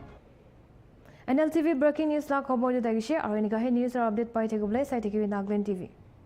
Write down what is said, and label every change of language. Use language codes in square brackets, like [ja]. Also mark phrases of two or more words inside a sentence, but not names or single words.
[nag] NLTV [en] breaking news [nag] la khobor de dagishe aro enika he news or update pai thekobole sai thekibi Naglen TV